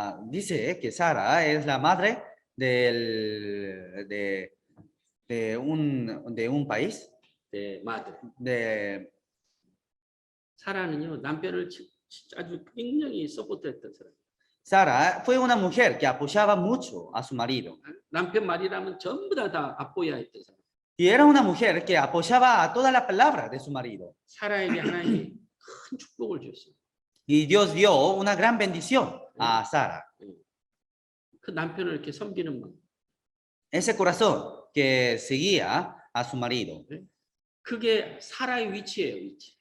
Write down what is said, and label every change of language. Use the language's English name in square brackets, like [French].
[Spanish] Dice que Sara es la madre de un país. [Korean] 네, 마들. 사라는요 남편을 아주 굉장히 서포트했던 사람. [Spanish] Sara fue una mujer que apoyaba mucho a su marido. [Korean] 남편 말이라면 전부 다 아포야 했던 사람. [Spanish] Y era una mujer que apoyaba a toda la palabra de su marido. [Korean] 사라에게 하나님이 큰 축복을 줬어요. [Spanish] Y Dios dio una gran bendición a Sara. [Korean] 그 남편을 이렇게 섬기는 마음. [Spanish] Ese corazón que seguía a su marido. [Korean] 그게 사라의 위치예요, 위치.